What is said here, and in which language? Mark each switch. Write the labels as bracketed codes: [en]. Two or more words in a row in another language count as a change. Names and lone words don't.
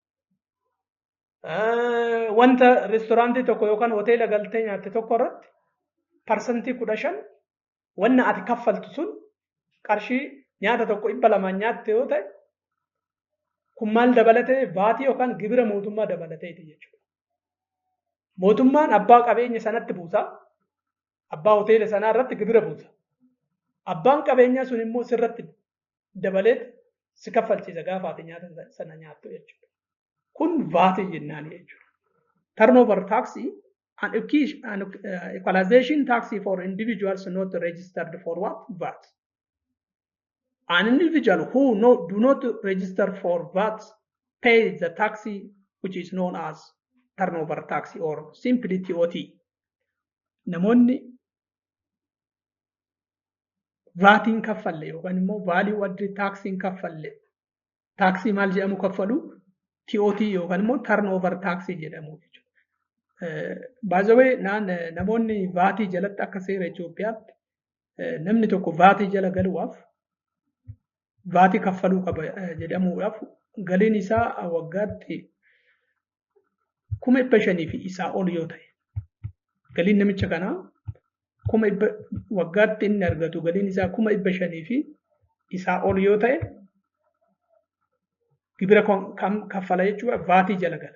[om] Wanta reestooraantii tokko yookaan hoteela galtee nyaatte tokko irratti percentage 15 wanna ati kaffaltu sun qarshii nyaata tokko 200 nyaatte yoo ta'e kun maal dabalatee baatii yookaan gibira mootummaa dabalateeti jechuudha. Mootummaan abbaa qabeenya sanatti buusa. Abbaa hoteela sanaa irratti gibira buusa. Abbaan qabeenyaa sun immoo sirratti dabalee si kaffalchiisa gaafa ati nyaata sana nyaattu jechuudha. Kun VAT jennaan jechuudha. [en] Turnover tax and equalization tax for individuals not registered for what? VAT. An individual who do not register for VAT pays the tax which is known as turnover tax or simply TOT. [om] Namoonni vaatiin kaffalle yookaan immoo [en] value added [om] taxiin kaffalle taxii maal jedhamu kaffalu TOT yookaan immoo turnover taxii jedhamu jechuudha. [en] By the way, [om] namoonni vaatii jalatti akka seera Itoophiyaatti namni tokko vaatii jala galuudhaaf vaatii kaffaluu qaba jedhamuudhaaf galiin isaa waggaatti 500,000 fi isaa ol yoo ta'e galiin namicha kanaa waggaatti inni argatu galiin isaa 500,000 fi isaa ol yoo ta'e gibira kaffala jechuudha vaatii jala gala.